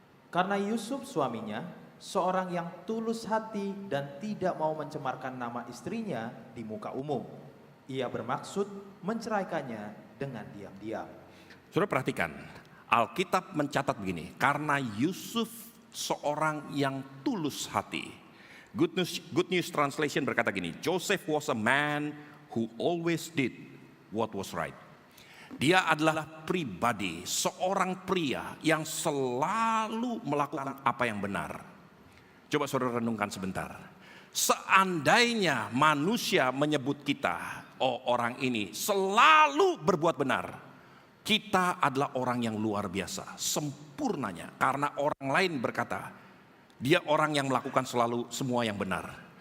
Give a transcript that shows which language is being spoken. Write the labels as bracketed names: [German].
[Indonesian] Karena Yusuf suaminya, seorang yang tulus hati dan tidak mau mencemarkan nama istrinya di muka umum. Ia bermaksud menceraikannya dengan diam-diam. Saudara perhatikan, Alkitab mencatat begini, karena Yusuf seorang yang tulus hati. [English] Good News Translation [Indonesian] berkata gini, [English] Joseph was a man who always did what was right. [Indonesian] Dia adalah pribadi, seorang pria yang selalu melakukan apa yang benar. Coba saudara renungkan sebentar. Seandainya manusia menyebut kita, oh orang ini selalu berbuat benar, kita adalah orang yang luar biasa, sempurnanya. Karena orang lain berkata, dia orang yang melakukan selalu semua yang benar.